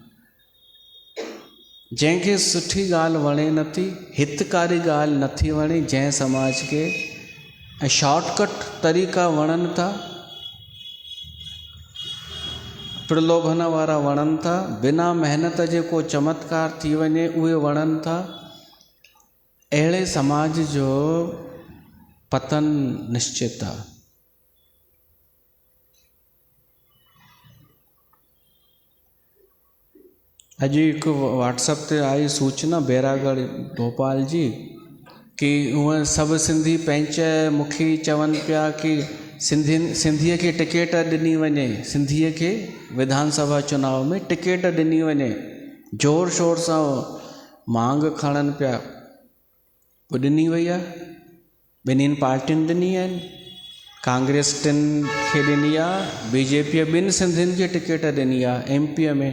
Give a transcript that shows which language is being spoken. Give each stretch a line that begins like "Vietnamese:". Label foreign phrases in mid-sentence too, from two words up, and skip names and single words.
Sindhi: जंहिंखे सुठी ॻाल्हि वणे नथी, हितकारी ॻाल्हि नथी वणे जंहिं समाज खे, ऐं शॉर्टकट तरीक़ा वणनि था, प्रलोभन वारा वणनि था, बिना महिनत जे को चमत्कार थी वञे उहे वणनि था, अहिड़े समाज जो पतन निश्चित आहे। अॼु हिकु व्हाट्सएप ते आई सूचना बैरागढ़ भोपाल जी कि हूअं सभु सिंधी पंच मुखी चवनि पिया कि सिंधीअ खे टिकेट ॾिनी वञे, सिंधीअ खे विधानसभा चुनाव में टिकेट ॾिनी वञे, ज़ोर शोर सां मांग खणनि पिया। पोइ ॾिनी वई आहे, ॿिन्हिनि पार्टियुनि ॾिनी आहिनि, कांग्रेस टिनि खे ॾिनी आहे, बीजेपीअ ॿिनि सिंधियुनि खे टिकेट ॾिनी आहे एमपीअ में।